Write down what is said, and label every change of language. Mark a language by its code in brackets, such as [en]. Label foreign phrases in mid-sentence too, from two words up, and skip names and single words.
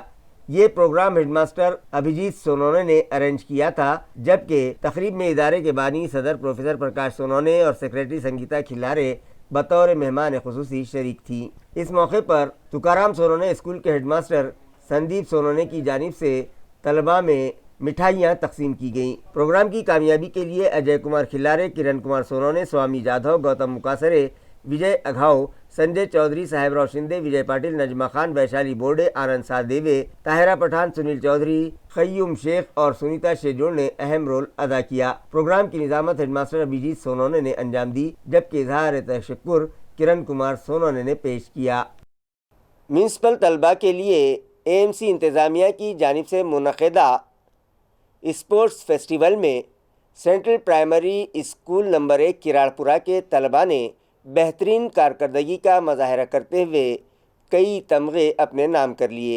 [ur] یہ پروگرام ہیڈ ماسٹر ابھیجیت سونونے نے ارینج کیا تھا، جبکہ تقریب میں ادارے کے بانی صدر پروفیسر پرکاش سونونے اور سیکریٹری سنگیتا کھلارے بطور مہمان خصوصی شریک تھیں۔ اس موقع پر تکارام سونونے اسکول کے ہیڈ ماسٹر سندیپ سونونے کی جانب سے طلباء میں مٹھائیاں تقسیم کی گئیں۔ پروگرام کی کامیابی کے لیے اجے کمار کھلارے، کرن کمار سونونے، سوامی جادھو، گوتم مکاسرے، وجے اگھاؤ، سنجے چودھری، صاحب راؤ شندے، وجے پاٹل، نجمہ خان، ویشالی بورڈے، آنند سادیوے، طاہرہ پٹھان، سنیل چودھری، قیوم شیخ اور سنیتا شیجوڑ نے اہم رول ادا کیا۔ پروگرام کی نظامت ہیڈ ماسٹر ابھیجیت سونونے نے انجام دی، جبکہ اظہار تشکر کرن کمار سونونے نے پیش کیا۔ میونسپل طلباء کے لیے اے ایم سی انتظامیہ کی جانب سے منعقدہ اسپورٹس فیسٹیول میں سینٹرل پرائمری اسکول نمبر 1 کراڑپورہ کے طلباء نے بہترین کارکردگی کا مظاہرہ کرتے ہوئے کئی تمغے اپنے نام کر لیے۔